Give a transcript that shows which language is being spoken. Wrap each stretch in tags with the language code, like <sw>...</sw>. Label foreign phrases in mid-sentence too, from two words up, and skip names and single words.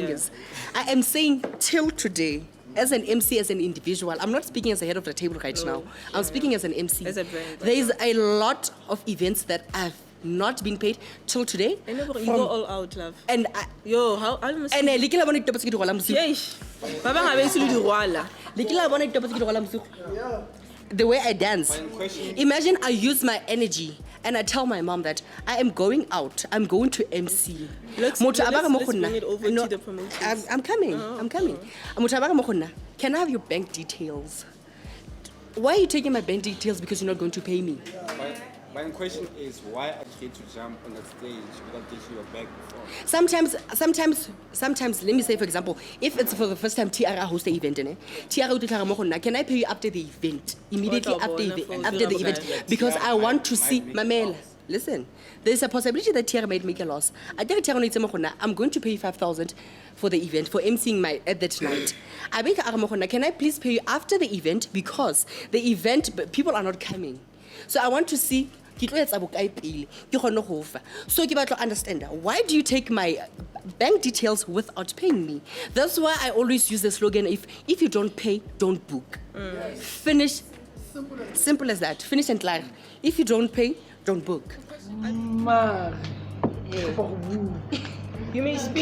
<en>fingers. I am saying till today. As an MC, as an individual, I'm not speaking as a head of the table right now. I'm speaking as an MC. As a brand. There is a lot of events that I've not been paid till today. I never, you from- go all out, love. And Yo, how almost... and like</en> <st>la bona ditaba tse ke di rwalang bosigo. Yeesh. Ba bang ha ba ise le di rwala. Like la bona ditaba tse ke di rwalang bosigo.</st> <en>The way I dance. Imagine I use my energy and I tell my mom that I am going out. I'm going to MC. Let's</en> <st>Motho a baka mo go</st> <en>bring</en> <st>nna.</st> <en>it over No, to the promoters. I'm coming. I'm coming.</en> <st>Motho a baka mo go nna.</st> <en>Can I have your bank details? Why are you taking my bank details because you're not going to pay me? My question is, why are you to jump on that stage without getting your bag before? Sometimes, let me say, for example, if it's for the first time TRA host the event, can I pay you after the event? Immediately after the event? Because I want to see, Mamela, listen, there's a possibility that TRA might make a loss. I'm going to pay you 5,000 for the event, for emceeing at that night. Can I please pay you after the event? Because the event, people are not coming. So I want to see,</en> <st>ke tlo etsa bokae pele ke kgone go fa.</st> <en>So</en> <st>ke batla</st> <en>understand, why do you take my bank details without paying me? That's why I always use the slogan, if you don't pay, don't book. Finish. Simple as that. Finish and clear. If you don't pay, don't book. You may speak.</en>